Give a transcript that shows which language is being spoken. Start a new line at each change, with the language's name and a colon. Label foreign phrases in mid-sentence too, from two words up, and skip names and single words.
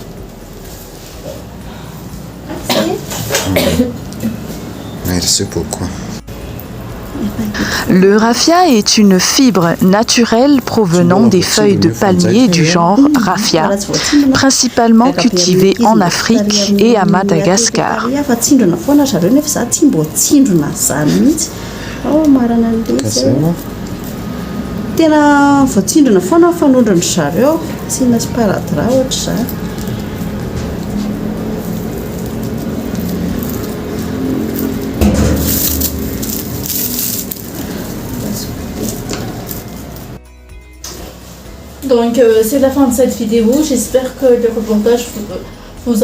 French: Merci beaucoup. Le raffia est une fibre naturelle provenant des feuilles de palmier du genre raffia, principalement cultivée en Afrique et à Madagascar.
Malagasy: Tena voatsindrona foana ny fanondrany zareo, asiana sparadrap ohatra izany.
French: Donc c'est la fin de cette vidéo, j'espère que le reportage vous